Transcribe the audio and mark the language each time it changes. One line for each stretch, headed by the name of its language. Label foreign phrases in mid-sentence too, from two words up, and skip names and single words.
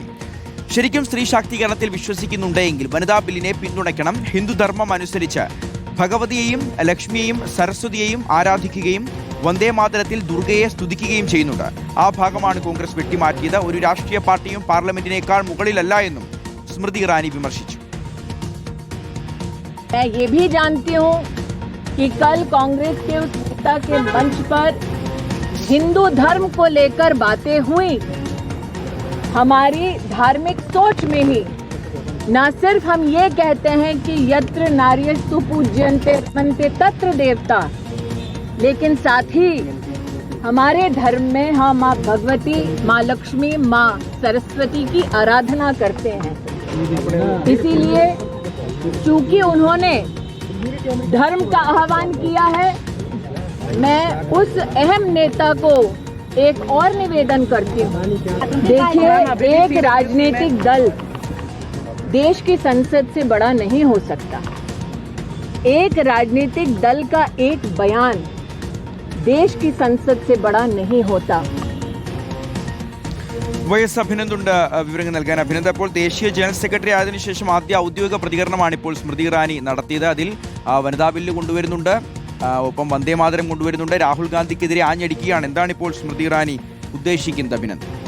Malayalam: ശരിക്കും സ്ത്രീ ശാക്തീകരണത്തിൽ വിശ്വസിക്കുന്നുണ്ടെങ്കിൽ വനിതാ ബില്ലിനെ പിന്തുണയ്ക്കണം. ഹിന്ദുധർമ്മം അനുസരിച്ച് ഭഗവതിയെയും ലക്ഷ്മിയെയും സരസ്വതിയെയും ആരാധിക്കുകയും വന്ദേമാതരത്തിൽ ദുർഗയെ സ്തുതിക്കുകയും ചെയ്യുന്നുണ്ട്. ആ ഭാഗമാണ് കോൺഗ്രസ് വെട്ടിമാറ്റിയത്. ഒരു രാഷ്ട്രീയ പാർട്ടിയും പാർലമെന്റിനേക്കാൾ മുകളിലല്ല എന്നും സ്മൃതി ഇറാനി വിമർശിച്ചു.
Hindi: मैं ये भी जानती हूँ कि कल कांग्रेस के उस नेता के मंच पर हिंदू धर्म को लेकर बातें हुई. हमारी धार्मिक सोच में ही न सिर्फ हम ये कहते हैं कि
Sanskrit: यत्र नार्यस्तु पूज्यन्ते रमन्ते तत्र देवता,
Hindi: लेकिन साथ ही हमारे धर्म में हम माँ भगवती, माँ लक्ष्मी, माँ सरस्वती की आराधना करते हैं. इसीलिए चूंकि उन्होंने धर्म का आह्वान किया है, मैं उस अहम नेता को एक और निवेदन करती हूँ. देखिए, एक राजनीतिक दल देश की संसद से बड़ा नहीं हो सकता. एक राजनीतिक दल का एक बयान देश की संसद से बड़ा नहीं होता.
Malayalam: വൈഎസ് അഭിനന്ദുണ്ട് വിവരങ്ങൾ നൽകാൻ. അഭിനന്ദ്, അപ്പോൾ ദേശീയ ജനറൽ സെക്രട്ടറി ആയതിനു ശേഷം ആദ്യ ഔദ്യോഗിക പ്രതികരണമാണ് ഇപ്പോൾ സ്മൃതി ഇറാനി നടത്തിയത്. അതിൽ വനിതാ ബില്ല് കൊണ്ടുവരുന്നുണ്ട്, ഒപ്പം വന്ദേമാതരം കൊണ്ടുവരുന്നുണ്ട്, രാഹുൽ ഗാന്ധിക്കെതിരെ ആഞ്ഞടിക്കുകയാണ്. എന്താണ് ഇപ്പോൾ സ്മൃതി ഇറാനി ഉദ്ദേശിക്കുന്നത് അഭിനന്ദ്?